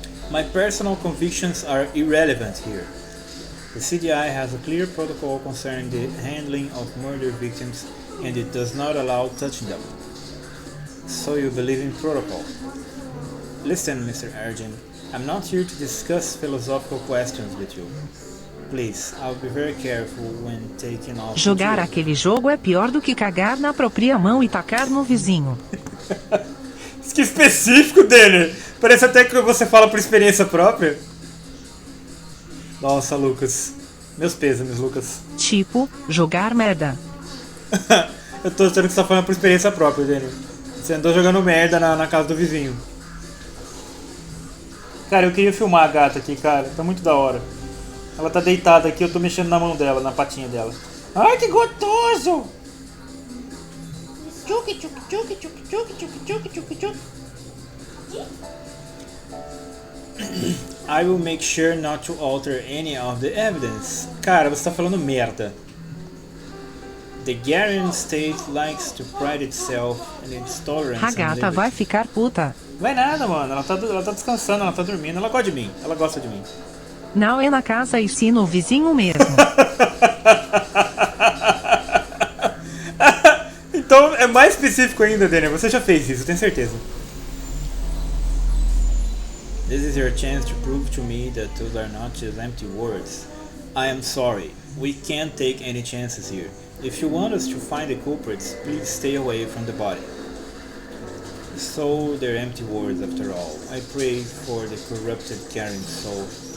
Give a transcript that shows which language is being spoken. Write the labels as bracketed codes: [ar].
[en] My personal convictions are irrelevant here. The CDI has a clear protocol concerning the handling of murder victims and it does not allow touching them. So you believe in protocol. Listen, Mr. Argent, I'm not here to discuss philosophical questions with you. Please, I'll be very careful when taking off. [pt] Jogar aquele jogo é pior do que cagar na própria mão e tacar no vizinho. Que específico dele! Parece até que você fala por experiência própria. Nossa, Lucas. Meus pêsames, Lucas. Tipo, jogar merda. Eu tô achando que você tá falando por experiência própria, Daniel. Você andou jogando merda na casa do vizinho. Cara, eu queria filmar a gata aqui, cara. Tá muito da hora. Ela tá deitada aqui, eu tô mexendo na mão dela, na patinha dela. Ai, que gostoso! Tchuki, tchuki, tchuki, tchuki, tchuki, tchuki, tchuki, tchuki, tchuki. [en] I will make sure not to alter any of the evidence. [pt] Cara, você tá falando merda. [en] The Garian state likes to pride itself in its tolerance. [pt] A gata vai ficar puta. Vai nada, mano. Ela tá descansando, ela tá dormindo. Ela gosta de mim. Ela gosta de mim. Não é na casa e sim no vizinho mesmo. Então é mais específico ainda, Daniel. Você já fez isso, eu tenho certeza. [en] This is your chance to prove to me that those are not just empty words. I am sorry. We can't take any chances here. If you want us to find the culprits, please stay away from the body. So they're empty words after all. I pray for the corrupted caring soul.